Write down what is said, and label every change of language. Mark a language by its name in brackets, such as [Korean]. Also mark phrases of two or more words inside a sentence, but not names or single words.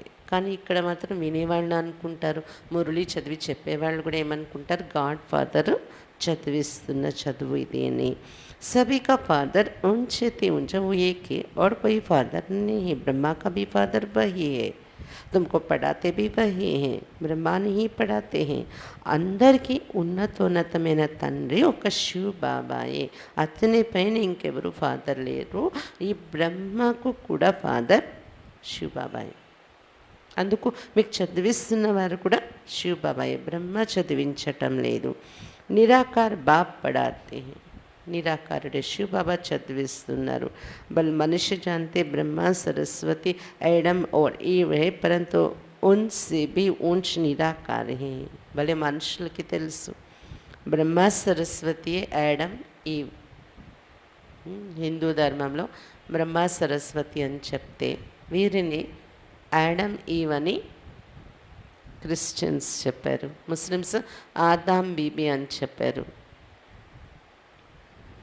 [Telugu] కానీ ఇక్కడ మాత్రం వినేవాళ్ళు అనుకుంటారు, మురళి చదివి చెప్పేవాళ్ళు కూడా ఏమనుకుంటారు, [English] god father [Telugu] చదివిస్తున్న చదువు ఇది అని. [Hindi] सभी का फादर ऊंचे थे ऊंचा वो एक है और कोई फादर नहीं है. ब्रह्मा का भी फादर वही है, तुमको पढ़ाते भी वही हैं, బ్రహ్మా ही पढ़ाते हैं. [Telugu] అందరికీ ఉన్నతోన్నతమైన తండ్రి ఒక శివ్ బాబాయే, అతని పైన ఇంకెవరు ఫాదర్ లేరు. ఈ బ్రహ్మకు కూడా ఫాదర్ శివ్ బాబాయే. అందుకు మీకు చదివిస్తున్న వారు కూడా శివ్ బాబాయే, బ్రహ్మ చదివించటం లేదు. [Hindi] निराकार बाप पढ़ाते, [Telugu] నిరాకారుడే శివ్ బాబా చదివిస్తున్నారు. [Hindi] बल मनुष्य जानते బ్రహ్మ సరస్వతి ऐडम और ईव है, परंतु उनसे भी ऊंच निराकार है. [Telugu] భలే మనుషులకి తెలుసు బ్రహ్మ సరస్వతి ऐडम ఈవ్. హిందూ ధర్మంలో బ్రహ్మ సరస్వతి అని చెప్తే వీరిని యాడమ్ ఈవ్ అని క్రిస్టియన్స్ చెప్పారు, ముస్లిమ్స్ ఆదాం బీబీ అని చెప్పారు.